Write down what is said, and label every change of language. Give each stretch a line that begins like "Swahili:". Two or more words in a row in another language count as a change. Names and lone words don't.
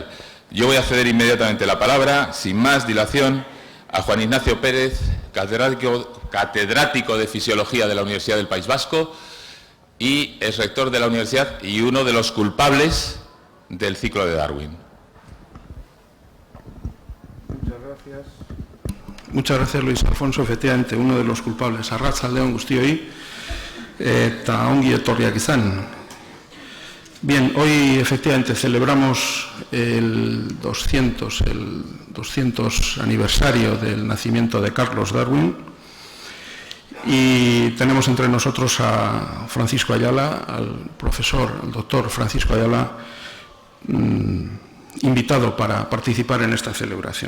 Spanish: Yo voy a ceder inmediatamente la palabra, sin más dilación, a Juan Ignacio Pérez, catedrático de Fisiología de la Universidad del País Vasco y es rector de la universidad y uno de los culpables del ciclo de Darwin. Muchas gracias, Luis Alfonso. Efectivamente, uno de los culpables.
Basque: Arratsaldeon guztioi eta ongi etorriak izan.
Spanish: Bien, hoy efectivamente celebramos el 200 aniversario del nacimiento de Carlos Darwin y tenemos entre nosotros a Francisco Ayala, al profesor, al doctor Francisco Ayala, invitado para participar en esta celebración.